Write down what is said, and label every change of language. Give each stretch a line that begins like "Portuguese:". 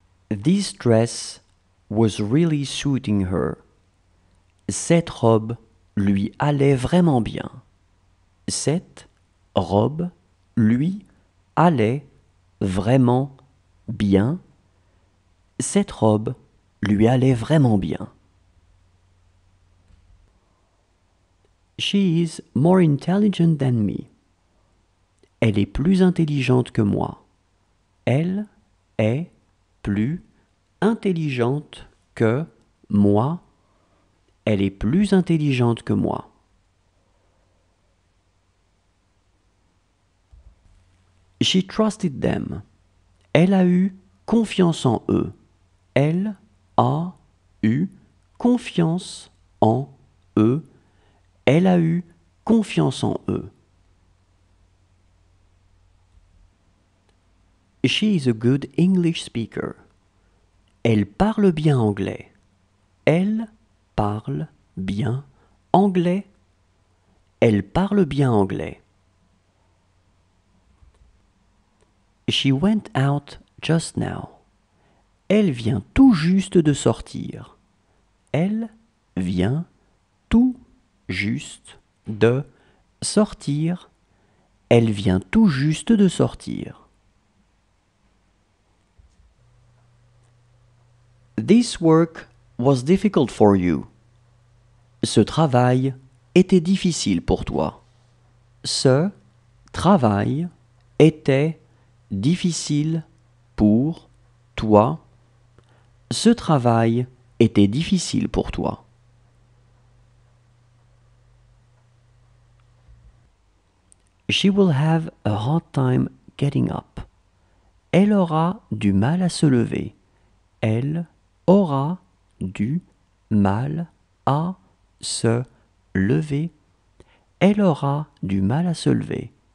English: This dress was really suiting her.
French: Cette robe lui allait vraiment bien. Cette robe lui allait vraiment bien. Cette robe lui allait vraiment bien.
English: She is more intelligent than me.
French: Elle est plus intelligente que moi. Elle est plus intelligente que moi. Elle est plus intelligente que moi.
English: She trusted them.
French: Elle a eu confiance en eux. Elle a eu confiance en eux. Elle a eu confiance en eux.
English: She is a good English speaker.
French: Elle parle bien anglais. Elle parle bien anglais. Elle parle bien anglais.
English: She went out just now.
French: Elle vient tout juste de sortir. Elle vient tout juste de sortir. Elle vient tout juste de sortir.
English: This work was difficult for you.
French: Ce travail était difficile pour toi. Ce travail était difficile pour toi. Ce travail était difficile pour toi.
English: She will have a hard time getting up.
French: Elle aura du mal à se lever. Elle aura du mal à se lever. Elle aura du mal à se lever.